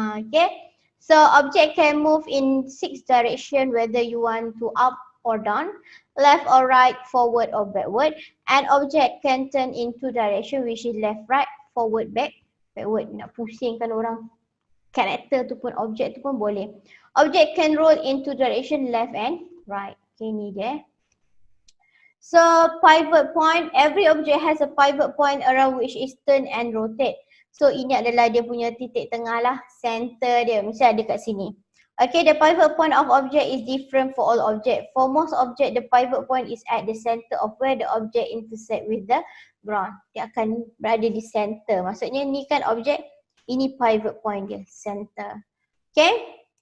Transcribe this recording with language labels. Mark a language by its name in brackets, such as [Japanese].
[English] Okay, so object can move in 6 direction whether you want to up or down, left or right, forward or backward, and object can turn in 2 direction which is left, right, forward, backward. [Malay] Nak pusingkan orang karakter tu pun, object tu pun boleh. [English] Object can roll in 2 direction, left and right. Okay, [Malay] ni dia. [English] So pivot point, every object has a pivot point around which is turn and rotate. [Malay] So ini adalah dia punya titik tengah lah, center dia, mesti ada kat sini. [English] Okay, the pivot point of object is different for all object. For most object, the pivot point is at the center of where the object intersect with the ground. [Malay] Dia akan berada di center. Maksudnya ni kan object, ini pivot point dia, center. Okay.